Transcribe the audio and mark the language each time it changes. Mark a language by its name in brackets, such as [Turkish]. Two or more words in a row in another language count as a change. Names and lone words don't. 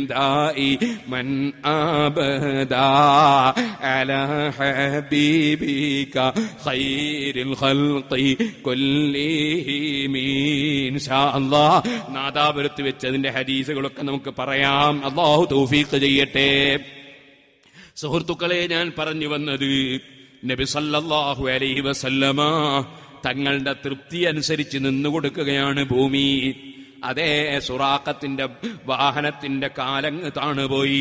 [Arabic] ദായിമൻ أبدا على حبيبك خير الخلق كلهم إن شاء الله. [Malayalam] നാദാപുരത്ത് വെച്ചതിന്റെ ഹദീസുകളൊക്കെ നമുക്ക് പറയാം. അല്ലാഹു തൗഫീഖ് ചെയ്യട്ടെ. സുഹൃത്തുക്കളെ, ഞാൻ പറഞ്ഞു വന്നത് നബി [Arabic] صلى الله عليه وسلم [Malayalam] തങ്ങളുടെ തൃപ്തി അനുസരിച്ച് നിന്നുകൊടുക്കുകയാണ് ഭൂമി. അതേ സുറാഖത്തിന്റെ വാഹനത്തിന്റെ കാലങ്ങ് താണുപോയി.